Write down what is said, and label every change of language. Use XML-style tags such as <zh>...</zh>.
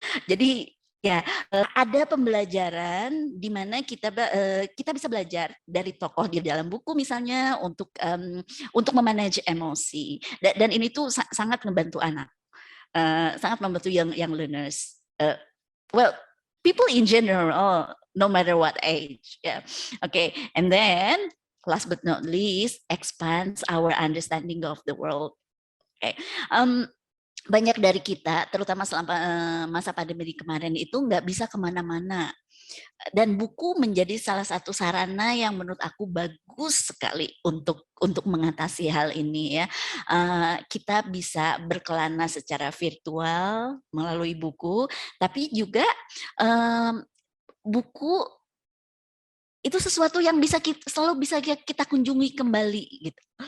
<id>Jadi ya, ada pembelajaran di mana kita bisa belajar dari tokoh di dalam buku misalnya untuk memanage emosi, dan ini tuh sangat membantu anak, sangat membantu</id> <en>young learners. Well, people in general, no matter what age, yeah. Okay, and then last but not least, expands our understanding of the world. Okay.</en> <id>Banyak dari kita, terutama selama masa pandemi kemarin itu nggak bisa kemana-mana. Dan buku menjadi salah satu sarana yang menurut aku bagus sekali untuk mengatasi hal ini ya. Kita bisa berkelana secara virtual melalui buku, tapi juga buku itu sesuatu yang selalu bisa kita kunjungi kembali gitu.</id>